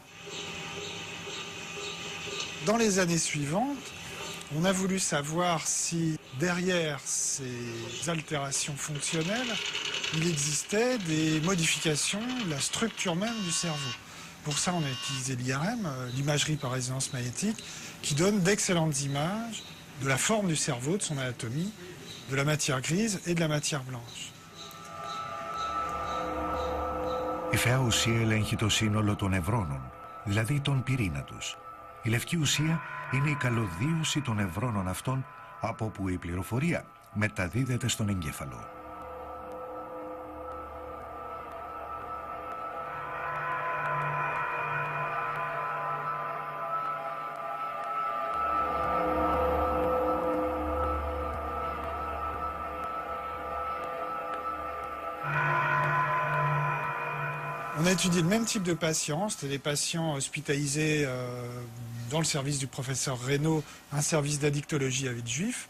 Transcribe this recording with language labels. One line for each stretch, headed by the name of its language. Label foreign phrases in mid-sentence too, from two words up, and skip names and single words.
French: Dans les années suivantes, on a voulu savoir si derrière ces altérations fonctionnelles, il existait des modifications de la structure même du cerveau. Pour ça, on a utilisé l'IRM, l'imagerie par résonance magnétique, qui donne d'excellentes images de la forme du cerveau, de son anatomie, de la matière grise et de la matière blanche.
Greek: Η φαιά ουσία ελέγχει το σύνολο των νευρώνων, δηλαδή τον πυρήνα τους. Η λευκή ουσία είναι η καλωδίωση των νευρώνων αυτών, από όπου η πληροφορία μεταδίδεται στον εγκέφαλο.
French: On a étudié le même type de patients, c'était des patients hospitalisés dans le service du professeur Reynaud, un service d'addictologie à Villejuif.